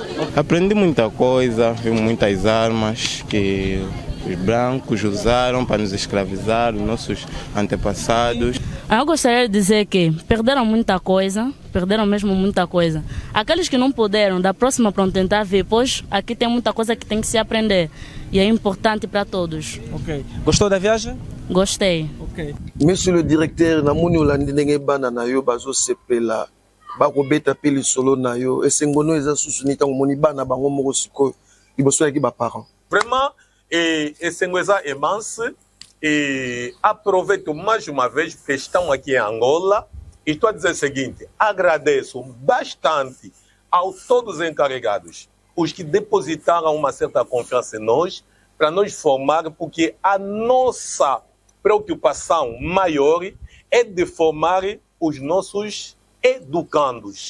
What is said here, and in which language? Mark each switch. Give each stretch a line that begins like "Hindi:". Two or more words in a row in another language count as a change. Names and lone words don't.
Portuguese: Aprendi muita coisa, vi muitas armas que os brancos usaram para nos escravizar, os nossos antepassados. Eu gostaria de dizer que perderam muita coisa, perderam mesmo muita coisa. Aqueles que não puderam, da próxima para tentar ver, pois aqui tem muita coisa que tem que se aprender e é importante para todos. Ok. Gostou da viagem? Gostei. Ok.
French: Monsieur le directeur,
Lingala: na moni olandi ndenge bana na yo bazo sepela bakobeta peli solo na yo esengono eza susuni tango moni bana bango moko sikoyo liboso yaki ba parents. Vraiment, esengo eza immense.
Portuguese: E aproveito mais uma vez que estão aqui em Angola e estou a dizer o seguinte: agradeço bastante a todos os encarregados, os que depositaram uma certa confiança em nós, para nos formar, porque a nossa preocupação maior é de formar os nossos educandos.